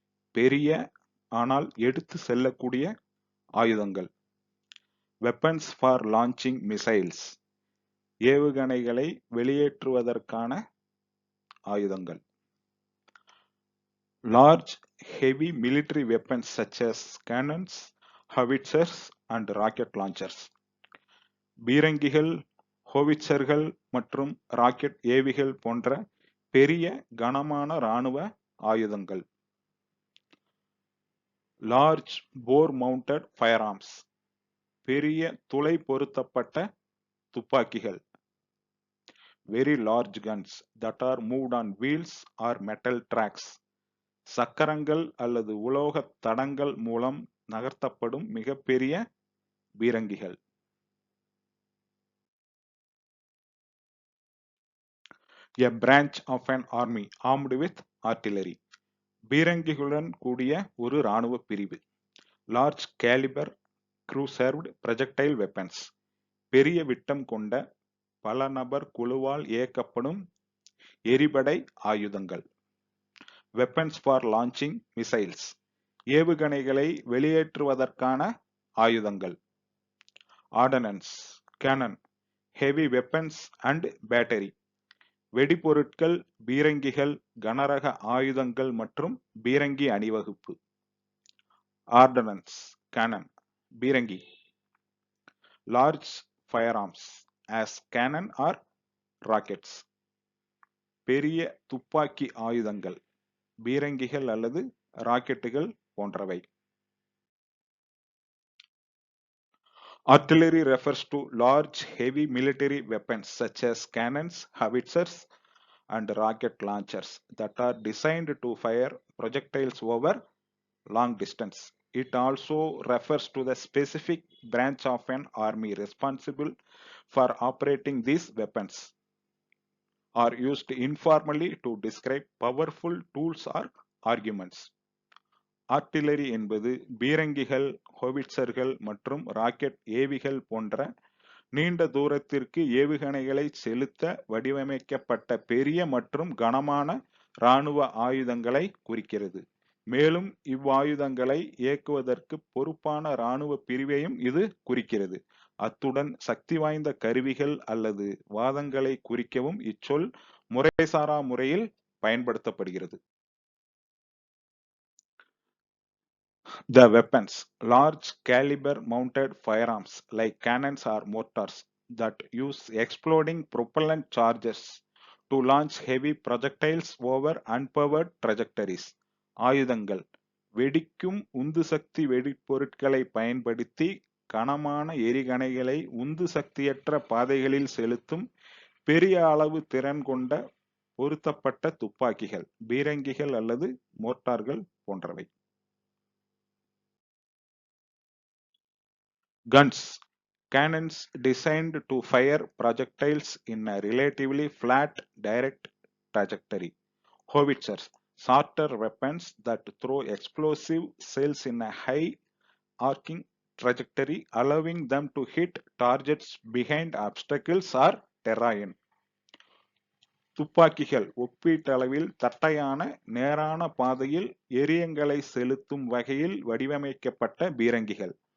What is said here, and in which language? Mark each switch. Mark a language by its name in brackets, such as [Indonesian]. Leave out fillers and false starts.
[Tamil] பெரிய ஆனால் எடுத்து செல்லக்கூடிய ஆயுதங்கள். [English] Weapons for launching missiles. [Tamil] ஏவுகணைகளை வெளியேற்றுவதற்கான ஆயுதங்கள். [English] Large heavy military weapons such as cannons, howitzers and rocket launchers. [Tamil] பீரங்கிகள், ஹோவிட்சர்கள் மற்றும் ராக்கெட் ஏவிகள் போன்ற பெரிய கனமான இராணுவ ஆயுதங்கள். [English] Large bore mounted firearms. [Tamil] பெரிய துளை பொருத்தப்பட்ட துப்பாக்கிகள். [English] Very large guns that are moved on wheels or metal tracks. [Tamil] சக்கரங்கள் அல்லது உலோக தடங்கள் மூலம் நகர்த்தப்படும் மிகப்பெரிய பீரங்கிகள். [English] A branch of an army armed with artillery. [Tamil] பீரங்கிகளுடன் கூடிய ஒரு இராணுவ பிரிவு. [English] Large caliber crew-served projectile weapons. [Tamil] பெரிய விட்டம் கொண்ட பல நபர் குழுவால் இயக்கப்படும் எரிபடை ஆயுதங்கள். [English] Weapons for launching missiles. [Tamil] ஏவுகணைகளை வெளியேற்றுவதற்கான ஆயுதங்கள். [English] Ordnance, cannon, heavy weapons and battery. [Tamil] வெடிபொருட்கள், பீரங்கிகள், கனரக ஆயுதங்கள் மற்றும் பீரங்கி அணிவகுப்பு. [English] Ordnance, cannon, பீரங்கி. Large firearms as cannon or rockets. [Tamil] பெரிய துப்பாக்கி ஆயுதங்கள், பீரங்கிகள் அல்லது ராக்கெட்டுகள் போன்றவை. [English] Artillery refers to large heavy military weapons such as cannons, howitzers and rocket launchers that are designed to fire projectiles over long distance. It also refers to the specific branch of an army responsible for operating these weapons, are used informally to describe powerful tools or arguments. [Tamil] Artillery என்பது பீரங்கிகள், ஹோவிட்சர்கள் மற்றும் rocket ஏவிகள் போன்ற நீண்ட தூரத்திற்கு ஏவுகணைகளை செலுத்த வடிவமைக்கப்பட்ட பெரிய மற்றும் கனமான இராணுவ ஆயுதங்களை குறிக்கிறது. மேலும் இவ்வாயுதங்களை இயக்குவதற்கு பொறுப்பான இராணுவ பிரிவையும் இது குறிக்கிறது. அத்துடன் சக்தி வாய்ந்த கருவிகள் அல்லது வாதங்களை குறிக்கவும் இச்சொல் முறைசாரா முறையில் பயன்படுத்தப்படுகிறது. [English] The weapons. Large caliber mounted firearms like cannons or mortars that use exploding propellant charges to launch heavy projectiles over unpowered trajectories. [Tamil] ஆயுதங்கள். வெடிக்கும் உந்து சக்தி வெடிப்பொருட்களை பயன்படுத்தி கனமான எரிகணைகளை உந்து சக்தியற்ற பாதைகளில் செலுத்தும் பெரிய அளவு திறன் கொண்ட பொருத்தப்பட்ட துப்பாக்கிகள், பீரங்கிகள் அல்லது மோட்டார்கள் போன்றவை. [English] Guns. Cannons designed to fire projectiles in a relatively flat direct trajectory. Howitzers. Shorter weapons that throw explosive cells in a high arcing trajectory, allowing them to hit targets behind obstacles or terrain. [Tamil] துப்பாக்கிகள் ஒப்பீட்டளவில் தட்டையான நேரான பாதையில் எரியங்களை செலுத்தும் வகையில் வடிவமைக்கப்பட்ட பீரங்கிகள்.